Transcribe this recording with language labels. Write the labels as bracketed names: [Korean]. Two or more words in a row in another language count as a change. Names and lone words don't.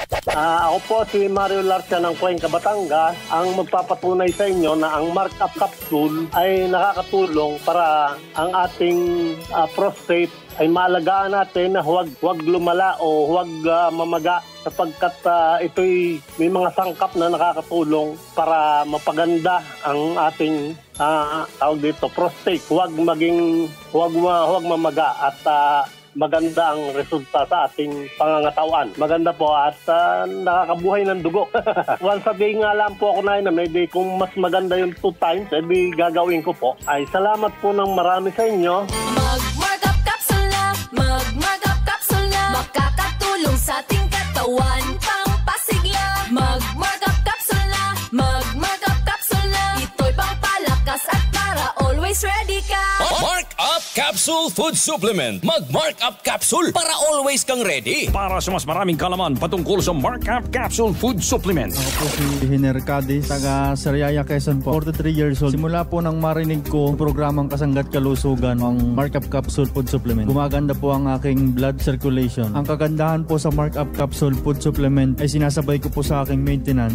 [Filipino] Ako po si Mario Larcia ng Cuenca, Batangas, ang magpapatunay sa inyo na ang Markup Capsule ay nakakatulong para ang ating prostate ay maalagaan natin na huwag lumala o huwag mamaga sapagkat ito'y may mga sangkap na nakakatulong para mapaganda ang ating tawag dito, prostate. Huwag mamaga at maganda ang resulta sa ating pangangatawan. Maganda po at nakakabuhay ng dugo. [English] Once a day [Filipino] nga lang po ako na maybe kung mas maganda yung 2 times, edi gagawin ko po. Ay salamat po ng marami sa inyo. Mag-markup capsule na, mag-markup capsule na, makakatulong sa ating katawan, pampasigla. Mag-markup capsule na, mag-markup capsule na, ito'y pangpalakas at para [English] always ready [Filipino] ka. Markup Capsule Food Supplement. Mag-Markup Capsule para always kang ready. Para sa mas maraming kalaman patungkol sa Markup Capsule Food Supplement. Ako po si Hiner Cadiz, taga Sariaya, Quezon po. 43 years old. Simula po nang marinig ko programang Kasanggat Kalusugan, ang Markup Capsule Food Supplement. Gumaganda po ang aking [English] blood circulation. [Filipino] Ang kagandahan po sa Markup Capsule Food Supplement ay sinasabay ko po sa aking maintenance.